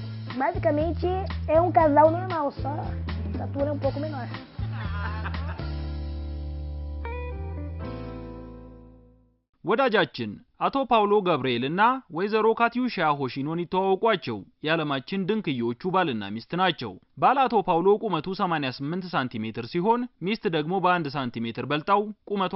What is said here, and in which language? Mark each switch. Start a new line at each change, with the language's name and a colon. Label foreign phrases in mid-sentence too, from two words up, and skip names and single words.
Portuguese: Basicamente é casal normal, só a estatura é pouco menor.
Amharic: ወዳጃችን አቶ ፓውሎ ገብርኤልና ወይዘሮ ካቲዩሻ ሆሺኖን ይተዋወቋቸው ያለማችን ድንቅዮቹ ባልና ሚስት ናቸው። ባል አቶ ፓውሎ ቁመቱ 88 ሳንቲሜትር ሲሆን ሚስት ደግሞ በ1 ሳንቲሜትር በልጣው ቁመቷ